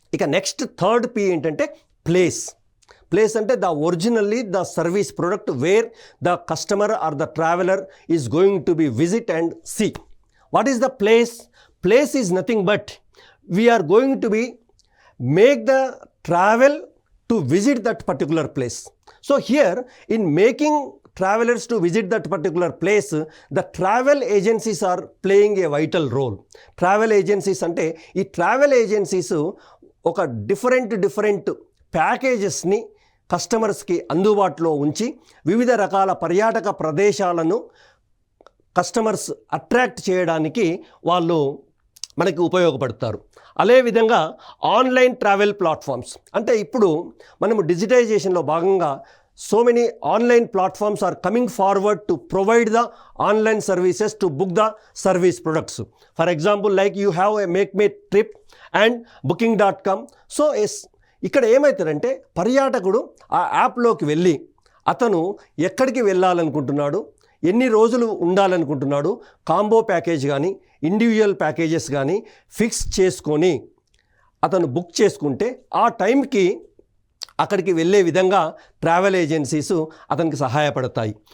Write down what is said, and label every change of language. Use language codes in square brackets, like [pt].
[te] ఇక next third P ఏంటంటే place. Place అంటే [en] The originally the service product where the customer or the traveler is going to be visit and see. What is the place? Place is nothing but we are going to be make the travel to visit that particular place. So here in making travelers to visit that particular place, the travel agencies are playing a vital role. [te] Travel agencies అంటే ఈ travel agencies ఒక different ప్యాకేజెస్ని కస్టమర్స్కి అందుబాటులో ఉంచి వివిధ రకాల పర్యాటక ప్రదేశాలను కస్టమర్స్ అట్రాక్ట్ చేయడానికి వాళ్ళు మనకి ఉపయోగపడతారు. అదేవిధంగా ఆన్లైన్ ట్రావెల్ ప్లాట్ఫామ్స్, అంటే ఇప్పుడు మనము డిజిటైజేషన్లో భాగంగా [en] so many online platforms are coming forward to provide the online services to book the service products. For example, like you have a MakeMeTrip and booking.com. [te] So ఇక్కడ ఏమవుతారంటే పర్యాటకుడు ఆ యాప్లోకి వెళ్ళి అతను ఎక్కడికి వెళ్ళాలనుకుంటున్నాడు, ఎన్ని రోజులు ఉండాలనుకుంటున్నాడు, కాంబో ప్యాకేజ్ కానీ ఇండివిజువల్ ప్యాకేజెస్ కానీ fix చేసుకొని అతను బుక్ చేసుకుంటే ఆ టైంకి అక్కడికి వెళ్ళే విధంగా ట్రావెల్ ఏజెన్సీస్ అతనికి సహాయపడతాయి.